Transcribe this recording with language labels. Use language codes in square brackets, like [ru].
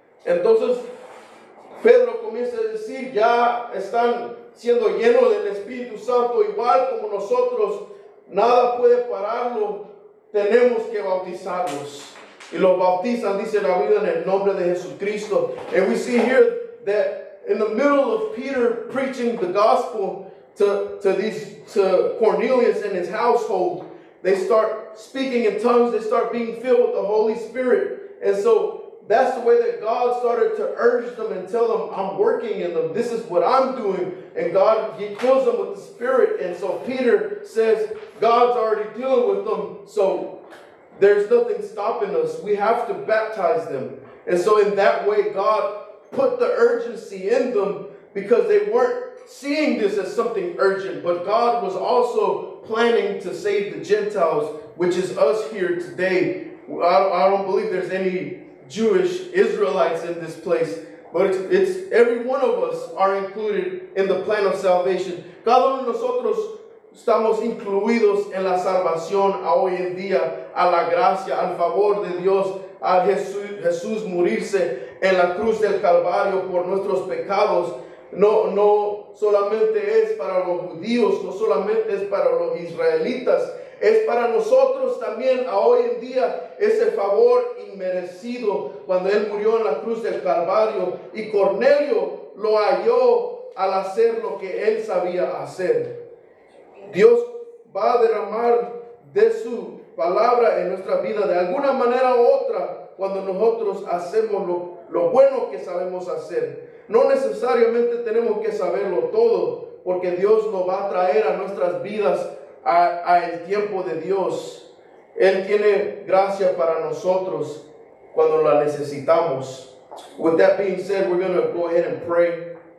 [es] Entonces Pedro comienza a decir, ya están siendo llenos del Espíritu Santo, igual como nosotros, nada puede pararlo, tenemos que bautizarlos. Y los bautizan, dice la Biblia, en el nombre de Jesucristo. [en] And we see here that in the middle of Peter preaching the gospel to Cornelius and his household, they start speaking in tongues, they start being filled with the Holy Spirit. And so that's the way that God started to urge them and tell them, I'm working in them. This is what I'm doing. And God, He fills them with the Spirit. And so Peter says, God's already dealing with them. So there's nothing stopping us. We have to baptize them. And so in that way, God put the urgency in them because they weren't seeing this as something urgent. But God was also planning to save the Gentiles, which is us here today. I don't believe there's any Jewish Israelites in this place, but it's every one of us are included in the plan of salvation. [es] Cada uno de nosotros estamos incluidos en la salvación a hoy en día, a la gracia, al favor de Dios, a Jesús morirse en la cruz del Calvario por nuestros pecados. No solamente es para los judíos, no solamente es para los israelitas, es para nosotros también a hoy en día ese favor inmerecido cuando Él murió en la cruz del Calvario y Cornelio lo halló al hacer lo que él sabía hacer. Dios va a derramar de su palabra en nuestra vida de alguna manera u otra cuando nosotros hacemos lo bueno que sabemos hacer. No necesariamente tenemos que saberlo todo, porque Dios lo va a traer a nuestras vidas a el tiempo de Dios. Él tiene gracia para nosotros cuando la necesitamos. [en] With that being said, we're going to go ahead and pray.